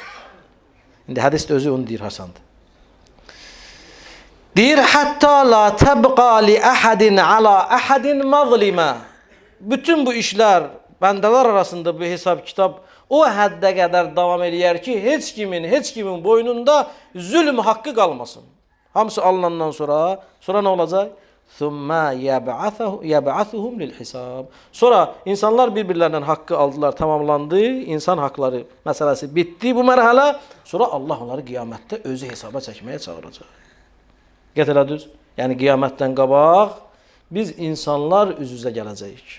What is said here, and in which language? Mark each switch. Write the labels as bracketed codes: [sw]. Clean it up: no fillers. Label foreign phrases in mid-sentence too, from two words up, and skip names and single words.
[az] İndi hədis də özü onu deyir Hasandır. Deyir, hətta [ar] لا تبقى لأحد على أحد مظلمة. [az] Bütün bu işlər, bəndələr arasında bu hesab kitab o həddə qədər davam eləyər ki, heç kimin boynunda zülm haqqı qalmasın. Hamısı alınandan sonra nə olacaq? [ar] ثُمَّ يَبْعَثُهُمْ لِلْحِسَابِ. [az] Sonra insanlar bir-birlərindən haqqı aldılar, tamamlandı, insan haqları məsələsi bitdi bu mərhələ. Sonra Allah onları qiyamətdə özü hesaba çəkməyə çağıracaq. Gətirədiniz? Yəni qiyamətdən qabaq biz insanlar üz-üzə gələcəyik.